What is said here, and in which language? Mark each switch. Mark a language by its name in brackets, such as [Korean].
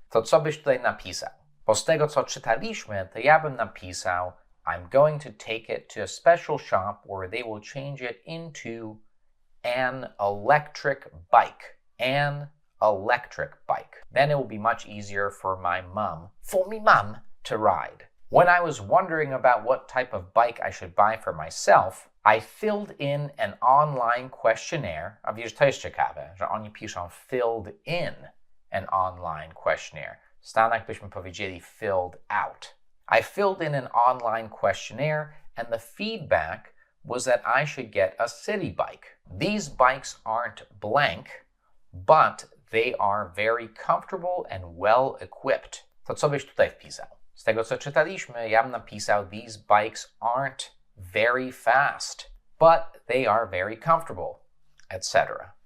[Polish] To co byś tutaj napisał? Bo z tego, co czytaliśmy, to ja bym napisał [English] I'm going to take it to a special shop where they will change it into an electric bike. An electric bike. Then it will be much easier for me mum, to ride. When I was wondering about what type of bike I should buy for myself, I filled in an online questionnaire. [Polish] A wiesz, to jest ciekawe, że oni piszą [English] filled in an online questionnaire. [Polish] W Stanach byśmy powiedzieli [English] filled out. I filled in an online questionnaire and the feedback was that I should get a city bike. These bikes aren't blank, but they are very comfortable and well equipped. [Polish] To co byś tutaj wpisał? Z tego, co czytaliśmy, ja bym napisał [English] these bikes aren't very fast, but they are very comfortable, etc.